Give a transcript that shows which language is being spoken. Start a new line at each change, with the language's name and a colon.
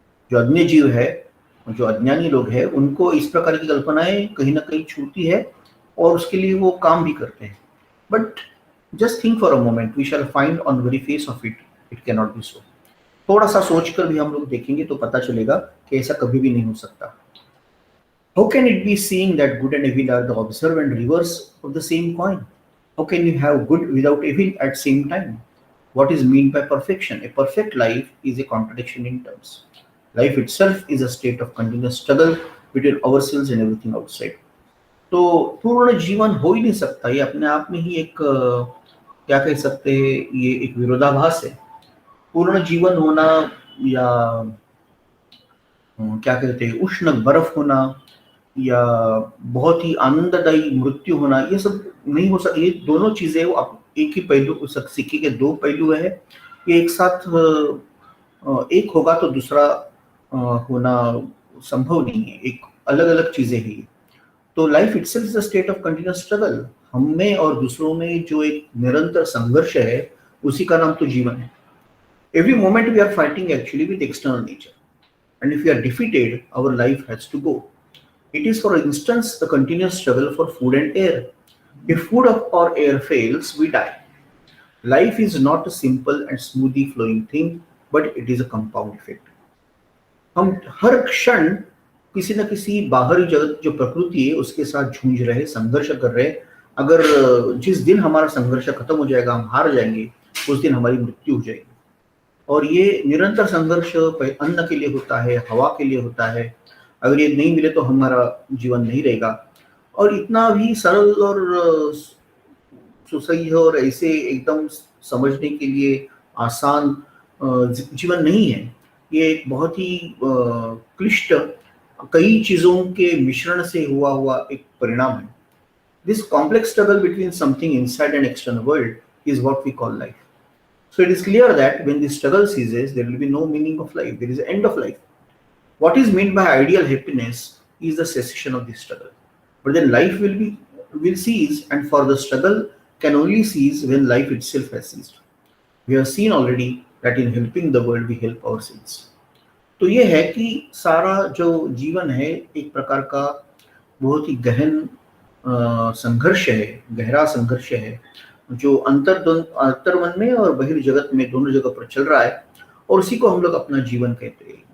Hindi: जो अज्ञ जीव है, जो अज्ञानी लोग हैं, उनको इस प्रकार की कल्पनाएं कहीं ना कहीं छूती है और उसके लिए वो काम भी करते हैं।
English: But just think for a moment, we shall find on very face of it it can not be so.
Hindi: थोड़ा सा सोचकर भी हम लोग देखेंगे तो पता चलेगा कि ऐसा कभी भी नहीं हो सकता।
English: How can it be seeing that good and evil are the observed and reverse of the same coin? How can you have good without evil at same time? What is meant by perfection? A perfect life is a contradiction in terms. Life itself is a state of continuous struggle between ourselves and everything outside.
Hindi: तो पूर्ण जीवन हो ही नहीं सकता, ये अपने आप में ही एक क्या कह सकते हैं, ये एक विरोधाभास है। पूर्ण जीवन होना या क्या कहते हैं उष्ण बर्फ होना या बहुत ही आनंददायी मृत्यु होना, ये सब नहीं हो सकता। ये दोनों चीजें वो एक ही पहलू, उस सिक्के के दो पहलू है। ये एक साथ एक होगा तो दूसरा होना संभव नहीं है, एक अलग अलग चीजें ही।
English: तो life itself is a state of continuous struggle.
Hindi: हम में और दूसरों में जो एक निरंतर संघर्ष है, उसी का नाम तो जीवन है।
English: Every moment we are fighting actually with external nature, and if we are defeated our life has to go. It is, for instance, the continuous struggle for food and air. If food or air fails, we die. Life is not a simple and smoothly flowing thing, but it is a compound effect.
Hindi: हम हर क्षण किसी न किसी बाहरी जगत जो प्रकृति है उसके साथ जूझ रहे, संघर्ष कर रहे। अगर जिस दिन हमारा संघर्ष खत्म हो जाएगा, हम हार जाएंगे, उस दिन हमारी मृत्यु हो जाएगी। और ये निरंतर संघर्ष अन्न के लिए होता है, हवा के लिए होता है। अगर ये नहीं मिले तो हमारा जीवन नहीं रहेगा। और इतना भी सरल और सुसह्य और ऐसे एकदम समझने के लिए आसान जीवन नहीं है। ये एक बहुत ही क्लिष्ट कई चीजों के मिश्रण से हुआ एक परिणाम है।
English: This complex struggle between something inside and external world is what we call life. So it is clear that when the struggle ceases, there will be no meaning of life. There is an end of life. What is meant by ideal happiness is the cessation of the struggle. But then life will cease, and for the struggle can only cease when life itself has ceased. We have seen already that in helping the world we help ourselves.
Hindi: तो ये है कि सारा जो जीवन है एक प्रकार का बहुत ही गहन संघर्ष है, गहरा संघर्ष है, जो अंतर्मन में और बहिर्जगत में दोनों जगह पर चल रहा है, और उसी को हम लोग अपना जीवन कहते हैं।